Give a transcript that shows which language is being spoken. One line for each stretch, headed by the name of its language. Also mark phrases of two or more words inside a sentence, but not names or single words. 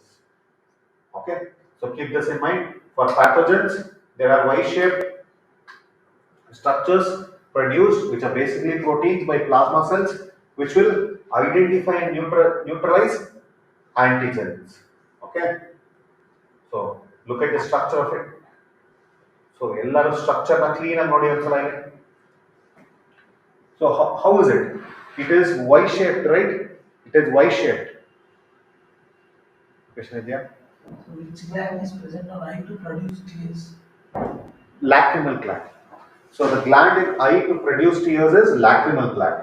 English: Okay, so keep this in mind. For pathogens, there are Y-shaped structures produced, which are basically proteins by plasma cells, which will identify and neutralize antigens. Okay, so look at the structure of it.
Kannada: So ellaru structure na clean agi nodi onsala ile.
English: So how is it? It is Y-shaped, right? It is Y-shaped. Question idea? Which gland is present on eye to produce tears? Lacrimal gland. So the gland in eye to produce tears is lacrimal gland.